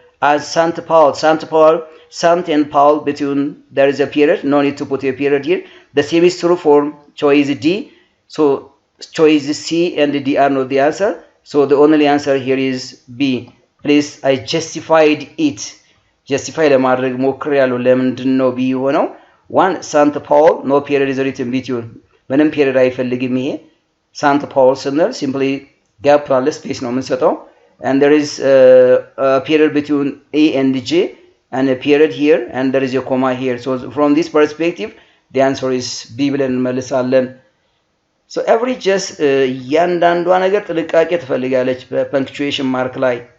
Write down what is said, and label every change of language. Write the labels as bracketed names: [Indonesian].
[English] as Saint Paul, Sant and Paul, between there is a period, no need to put a period here. The same is true for choice D. So choice C and D are not the answer. So the only answer here is B. Please, I justified it. [Amharic] Justify ለማድረግ ሞክሬያለሁ። ለምንድን ነው B የሆነው? [English] One, Saint Paul, no period is written between. [Amharic] ምንም period አይፈልግም ይሄ። Saint Paul ስንል simply gap አለ space ነው የምንሰጠው. [English] And there is a period between A and J and a period here and there is a comma here. So from this perspective, the answer is B [Amharic] ብለን እንመልሳለን። [English] So every just [Amharic] እያንዳንዷ ነገር ጥንቃቄ ትፈልጋለች [English] በpunctuation mark ላይ.